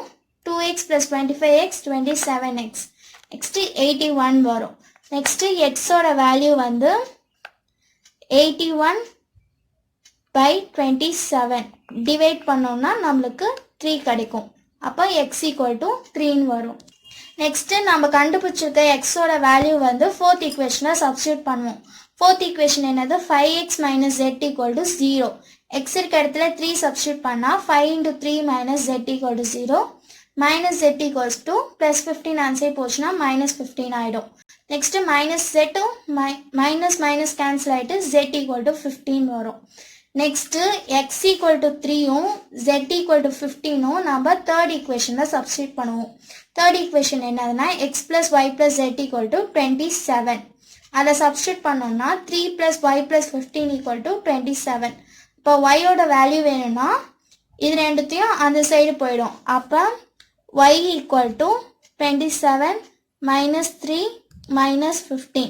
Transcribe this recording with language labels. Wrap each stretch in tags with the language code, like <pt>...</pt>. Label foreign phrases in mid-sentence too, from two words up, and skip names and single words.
<en>2x plus 25x 27x. next 81 வரும்.</en> <ta>next x ஓட வேல்யூ வந்து 81 by 27 டிவைட் பண்ணோம்னா நம்மளுக்கு 3 கிடைக்கும். அப்போ</ta> <en>x equal to 3</en> <ta>வரும். next நம்ம கண்டுபிடிச்சிருக்க x ஓட வேல்யூ வந்து</ta> <en>fourth equation substitute</en> <ta>பண்ணுவோம்.</ta> <en>fourth equation என்னது 5x minus z equal to 0.</en> <ta>x இருக்க இடத்துல</ta> <en>3 substitute பண்ணா 5 into 3 minus z equal to 0, minus z equals to plus 15 answer போச்சுன்னா minus 15 ஆயிடும். next minus z minus cancel ஆயிட்டு z equal to 15 வரும். next x equal to 3 z equal to 15 நம்ம third equation substitute பண்ணுவோம். third equation என்னதுன்னா x plus y plus z equal to 27. அதை substitute பண்ணோம்னா 3 plus y plus 15 equal to 27.</en> <ta>இப்போ y ஓட வேல்யூ வேணும்னா இது ரெண்டுத்தையும் அந்த சைடு போயிடும்.</ta> <en>அப்போ y equal to 27 minus 3 minus 15.</en>